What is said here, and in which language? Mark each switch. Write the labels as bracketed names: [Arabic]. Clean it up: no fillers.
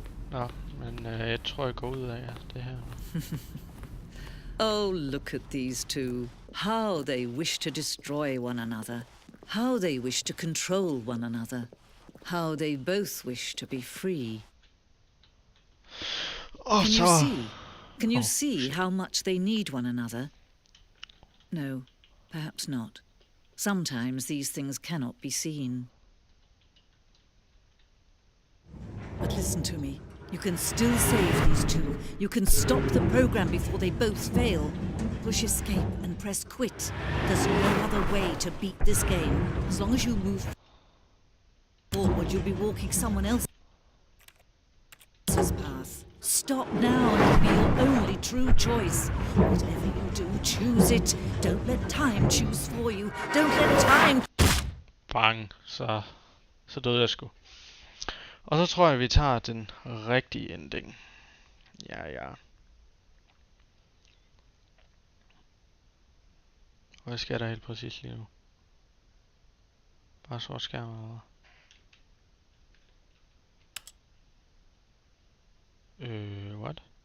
[Danish] Nå, men jeg tror jeg går ud af det her. [English] Oh, look at these two. How they wish to destroy one another. How they wish to control one another. How they both wish to be free. Oh, Can you see how much they need one another? No, perhaps not. Sometimes these things cannot be seen. But listen to me. You can still save these two. You can stop the program before they both fail. Push escape and press quit. There's no other way to beat this game. As long as you move forward, you'll be walking someone else's path. Stop now and it'll be your only true choice. Whatever you do, choose it. Don't let time choose for you. Don't let time... [Danish] Bang, så døde jeg sgu. Og så tror jeg, vi tager den rigtige ending. Ja. Hvad sker der helt præcis lige nu? Bare sort skærm eller what?